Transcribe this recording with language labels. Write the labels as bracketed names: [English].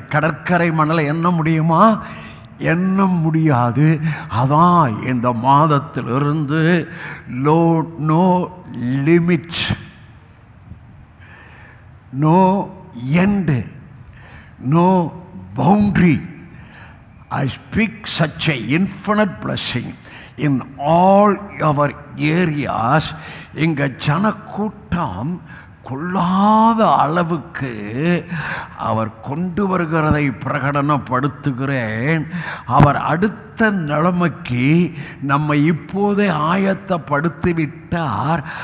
[Tamil] கடற்கரை மணலை எண்ண முடியுமா? எண்ண முடியாது. அதான் இந்த மாதத்திலிருந்து [English] No limit, no end, no boundary. I speak such a infinite blessing in all our areas. [Tamil] இங்க ஜனக்கூட்டம் கொள்ளாத அளவுக்கு அவர் கொண்டு வருகிறதை பிரகடனப்படுத்துகிறேன். அவர் அடுத்த நிலைமைக்கு நம்ம இப்போதே ஆயத்தப்படுத்திவிட்டார்.